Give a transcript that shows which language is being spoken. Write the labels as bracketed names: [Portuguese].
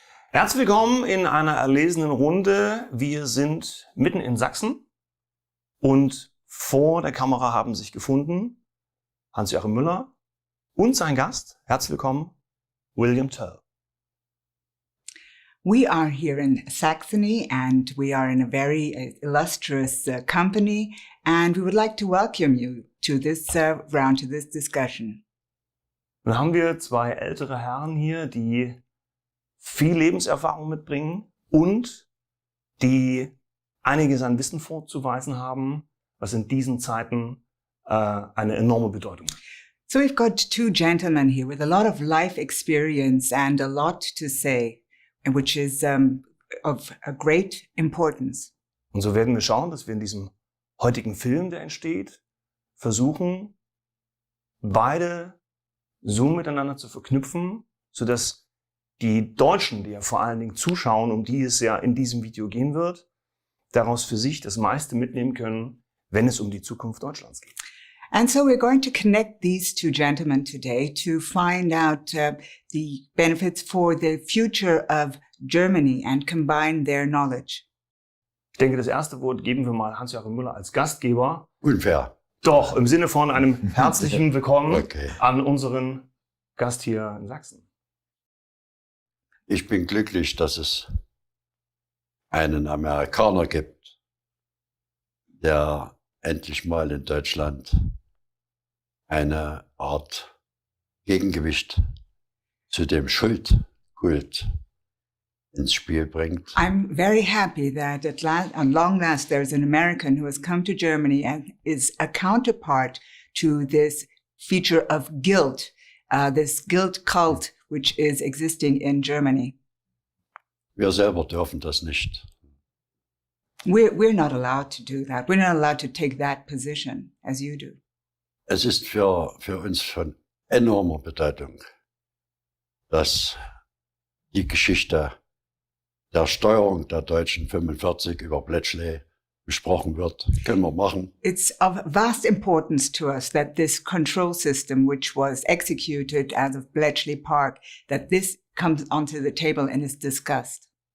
[German] Herzlich willkommen in einer erlesenen Runde. Wir sind mitten in Sachsen und vor der Kamera haben sich gefunden Joachim Müller und sein Gast. Herzlich willkommen, Toel. [English] We are here in Saxony and we are in a very illustrious company and we would like to welcome you to this round, to this discussion. [German] Nun haben wir zwei ältere Herren hier, die viel Lebenserfahrung mitbringen und die einiges an Wissen vorzuweisen haben, was in diesen Zeiten eine enorme Bedeutung hat. [English] So we've got two gentlemen here with a lot of life experience and a lot to say, which is of a great importance. [German] Und so werden wir schauen, dass wir in diesem heutigen Film, der entsteht, versuchen, beide so miteinander zu verknüpfen, sodass die Deutschen, die ja vor allen Dingen zuschauen, um die es ja in diesem Video gehen wird, daraus für sich das meiste mitnehmen können, wenn es um die Zukunft Deutschlands geht. [English] And so we're going to connect these two gentlemen today to find out the benefits for the future of Germany and combine their knowledge. [German] Ich denke, das erste Wort geben wir mal Joachim Müller als Gastgeber. Unfair. Doch, im Sinne von einem herzlichen Willkommen [English] Okay. [German] an unseren Gast hier in Sachsen. Ich bin glücklich, dass es einen Amerikaner gibt, der endlich mal in Deutschland eine Art Gegengewicht zu dem Schuldkult ins Spiel bringt. [English] I'm very happy that on long last there's an American who has come to Germany and is a counterpart to this feature of guilt, this guilt cult which is existing in Germany. [German] Wir selber dürfen das nicht. [English] We're not allowed to do that. We're not allowed to take that position as you do. [German] Es ist für uns von enormer Bedeutung, dass die Geschichte der Steuerung der Deutschen 45 über Bletchley besprochen wird. Können wir machen. [English] It's of vast importance to us that this control system, which was executed as of Bletchley Park, that this comes onto the table and is discussed.